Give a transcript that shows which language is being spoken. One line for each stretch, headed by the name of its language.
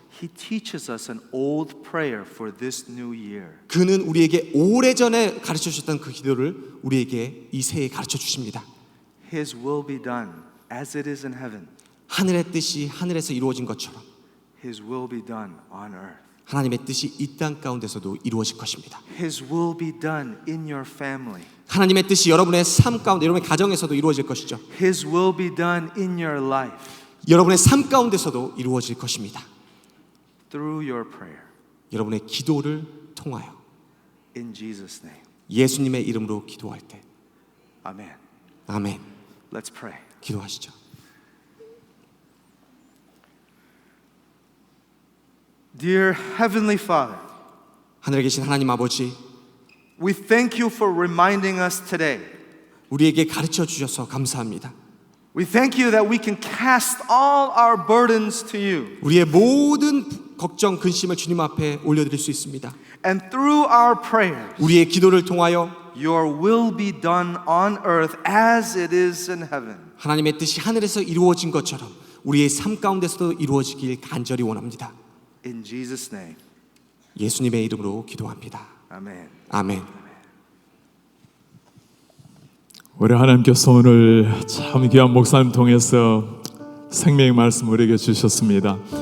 English: He teaches us an old prayer for this new year.
Korean: 그는 우리에게 오래전에 가르쳐 주셨던 그 기도를 우리에게 이 새해 가르쳐 주십니다.
English: His will be done as it is in heaven.
Korean: 하늘의 뜻이 하늘에서 이루어진 것처럼
English: His will be done on earth.
Korean: 하나님의 뜻이 이 땅 가운데서도 이루어질 것입니다.
English: His will be done in your family.
Korean: 하나님의 뜻이 여러분의 삶 가운데, 여러분의 가정에서도 이루어질 것이죠.
English: His will be done in your life
Korean: 여러분의 삶 가운데서도 이루어질 것입니다.
English: through your prayer.
Korean: 여러분의 기도를 통하여
English: In Jesus' name.
Korean: 예수님의 이름으로 기도할 때
English: Amen.
Korean: 아멘.
English: Let's pray.
Korean: 기도하시죠.
English: Dear Heavenly Father,
Korean: 하늘에 계신 하나님 아버지,
English: we thank you for reminding us today.
Korean: 우리에게 가르쳐 주셔서 감사합니다.
English: We thank you that we can cast all our burdens to you.
Korean: 우리의 모든 걱정, 근심을 주님 앞에 올려드릴 수 있습니다.
English: And through our prayers,
Korean: 우리의 기도를 통하여
English: your will be done on earth as it is in heaven.
Korean: 하나님의 뜻이 하늘에서 이루어진 것처럼 우리의 삶 가운데서도 이루어지길 간절히 원합니다.
English: In Jesus' name.
Korean: 예수님의 이름으로 기도합니다.
English: Amen.
Korean: 아멘. 우리 하나님께서 오늘 참 귀한 목사님 통해서 생명의 말씀 우리에게 주셨습니다.